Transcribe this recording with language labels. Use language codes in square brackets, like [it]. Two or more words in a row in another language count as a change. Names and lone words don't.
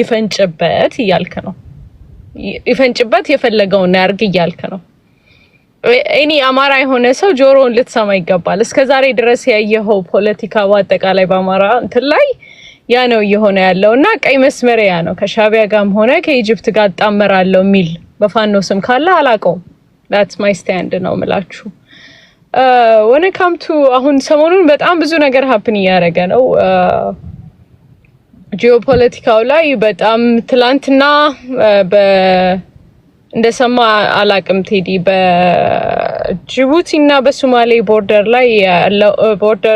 [am] ይፈንጭበት እያልክ ነው። ይፈንጭበት የፈለገውን ያርግ እያልክ ነው። እኔ አማራ የሆነ ሰው ጆሮውን ልትሰማ ይገባል። እስከዛሬ ድረስ ያየኸው ፖለቲካ በአጠቃላይ በአማራ እንትን ላይ ያ ነው እየሆነ ያለውና ቀይ መስመር ያ ነው። ከሻቢያ ጋርም ሆነ ከኢጅፕት ጋር ጣመራለው የሚል በፋኖ ስም ካለ አላቀውም። [en] that's my stand [am] ነው የምላችሁ። [en] when it come to [am] አሁን ሰሞኑን በጣም ብዙ ነገር ሀፕን እያደረገ ነው ጂኦፖለቲካው ላይ በጣም ትላንትና እንደሰማ አላቅም ቴዲ በጅቡቲና በሶማሌ ቦርደር ላይ ቦርደር